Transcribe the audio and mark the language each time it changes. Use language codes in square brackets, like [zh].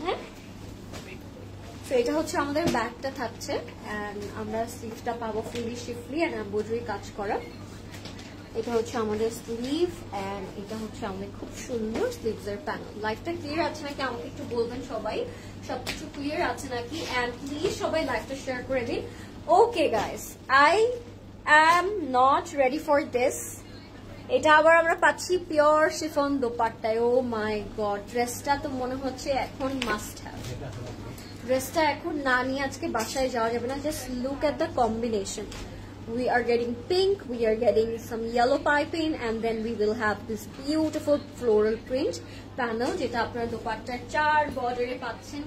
[bn] হ্যাঁ, তো এটা হচ্ছে আমাদের ব্যাগটা থাকছে, এন্ড আমরা স্লিভটা পাবো ফুলি শিফলি এন্ড এমব্রয়ডারি কাজ করা। এটা হচ্ছে আমাদের স্লিভ এন্ড এটা হচ্ছে আমাদের খুব সুন্দর স্লিভসের প্যানেল। লাইফটা ক্লিয়ার আছে নাকি আমাকে একটু বলবেন সবাই, সবকিছু ক্লিয়ার আছে নাকি? এন্ড প্লিজ সবাই লাইফটা শেয়ার করে দিন। [en] Okay guys, I am not ready for this. [bn] এটা আবার আমরা পাচ্ছি পিওর শিফন দোপাট্টায়। [en] oh my god, [bn] ড্রেসটা তো মনে হচ্ছে এখন মাস্ট হ্যাভ। ড্রেসটা এখন না নিয়ে আজকে বাসায় যাওয়া যাবে না। [en] Just look at the combination. We are getting pink, we are getting some yellow piping, and then we will have this beautiful floral print panel [bn] যেটা আপনারা দোপাট্টার 4 বর্ডারে পাচ্ছেন।